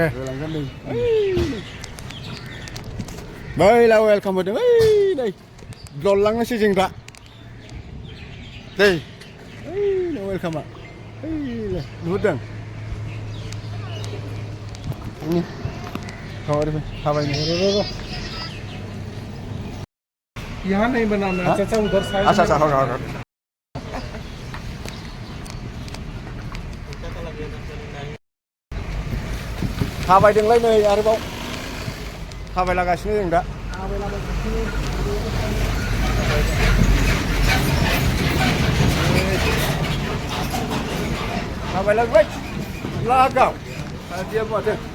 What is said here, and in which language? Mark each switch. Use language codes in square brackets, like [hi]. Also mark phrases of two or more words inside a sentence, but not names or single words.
[brx] होलांगोन नै बैला वेलकाम होदों नै दललांनोसै जों दा दै वेलकामा नुहुरदों थाबायनो [hi] यहाँ नहीं बनाना चाचा उधर साइड अच्छा होगा [brx] थाबायदोंलाय नै आरोबाव थाबायलागासिनो जों दा थाबायलांबाय लागाव सादिया माथो